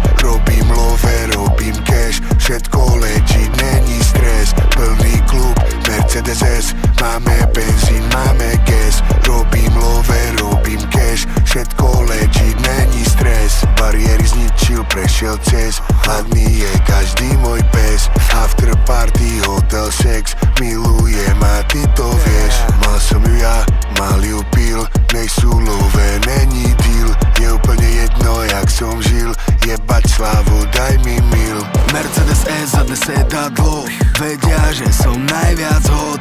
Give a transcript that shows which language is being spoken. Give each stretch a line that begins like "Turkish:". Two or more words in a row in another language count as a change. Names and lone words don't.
Slovak: Robím love, robím cash, všetko legit, není stres. Plný klub, Mercedes S, máme benzín, máme gas. Robím love, robím cash, všetko legit, není stres. Bariéry zničil, prešiel cez, hladný je každý môj pes.
English: After party, hotel, sex,
Slovak: milujem a ty to vieš. Mal som ju ja, mal ju pil, nejsú love, není deal. Je úplne jedno, jak som žil, jebať slavu, daj mi mil. Mercedes S zadne sedadlo, vedia, že som najviac hot.